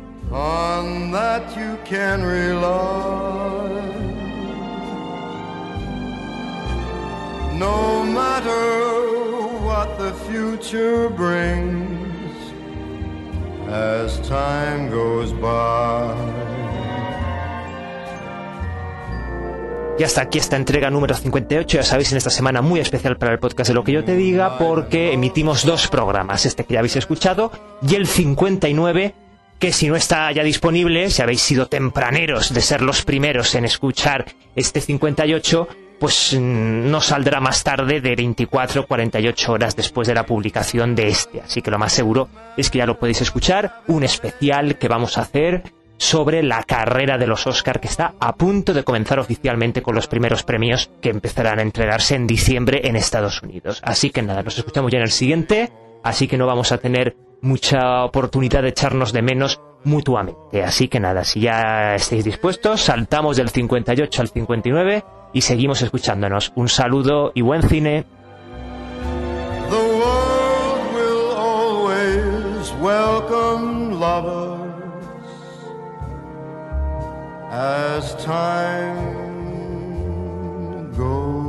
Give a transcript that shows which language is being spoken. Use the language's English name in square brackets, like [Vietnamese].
[English] On that you can rely. No matter what the future brings, as time goes by. [Spanish] Y hasta aquí esta entrega número 58. Ya sabéis, en esta semana muy especial para el podcast de Lo que yo te diga, porque emitimos dos programas, este que ya habéis escuchado y el 59, que si no está ya disponible, si habéis sido tempraneros de ser los primeros en escuchar este 58, pues no saldrá más tarde de 24 o 48 horas después de la publicación de este. Así que lo más seguro es que ya lo podéis escuchar, un especial que vamos a hacer sobre la carrera de los Oscar, que está a punto de comenzar oficialmente con los primeros premios que empezarán a entregarse en diciembre en Estados Unidos. Así que nada, nos escuchamos ya en el siguiente, así que no vamos a tener mucha oportunidad de echarnos de menos mutuamente. Así que nada, si ya estáis dispuestos, saltamos del 58 al 59 y seguimos escuchándonos. Un saludo y buen cine. [English] The world will always welcome lovers as time goes.